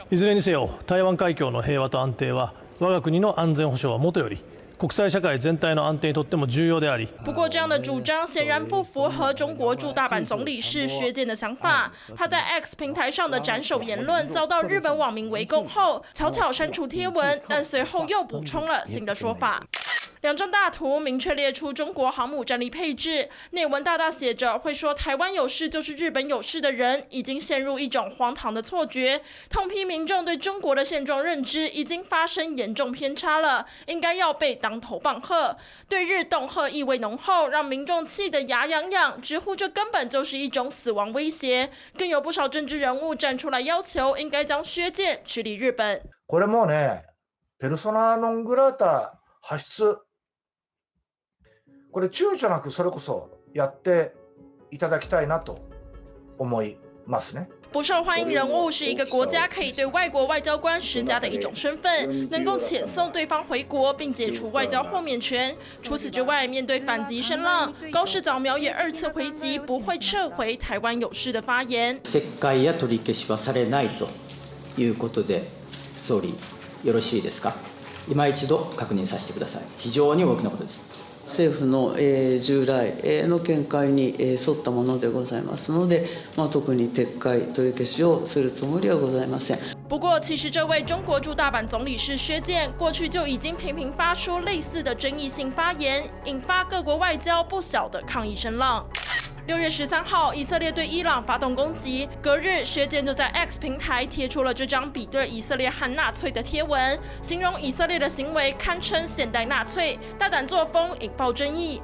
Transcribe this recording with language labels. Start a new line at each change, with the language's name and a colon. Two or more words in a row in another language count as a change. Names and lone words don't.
Japanese: いずれにせよ、台湾海峡の平和と安定は我が国の安全保障はもとより。国際社会全体の安定にとっても重要であり。
Chinese: 不过，这样的主张显然不符合中国驻大阪总理事薛健的想法。他在 X 平台上的斩首言论遭到日本网民围攻后，悄悄删除贴文，但随后又补充了新的说法。两张大图明确列出中国航母战力配置，内文大大写着会说台湾有事就是日本有事的人已经陷入一种荒唐的错觉，痛批民众对中国的现状认知已经发生严重偏差了，应该要被当头棒喝。对日恫吓意味浓厚，让民众气得牙痒痒，直呼这根本就是一种死亡威胁。更有不少政治人物站出来要求应该将薛健驱离日本。
Japanese: これもね、ペルソナノングラータ発出。これ躊躇なくそれこそやっていただきたいなと思いますね。
Chinese: 不受欢迎人物是一个国家可以对外国外交官施加的一种身份，能够遣送对方回国并解除外交豁免权。除此之外，面对反击声浪，高市早苗也2次回击不会撤回台湾有事的发言。
Japanese: 撤回や取り消しはされないということで、総理よろしいですか？今一度確認させてください。非常に大きなことです。政府の従来の見解に沿ったものでございますので、特に撤回取り消しをするつもりはございません。
Chinese: 不过，其实这位中国驻大阪总理事薛健过去就已经频频发出类似的争议性发言，引发各国外交不小的抗议声浪。6月13号，以色列对伊朗发动攻击，隔日薛健就在 X 平台贴出了这张比对以色列和纳粹的贴文，形容以色列的行为堪称现代纳粹，大胆作风引爆争议。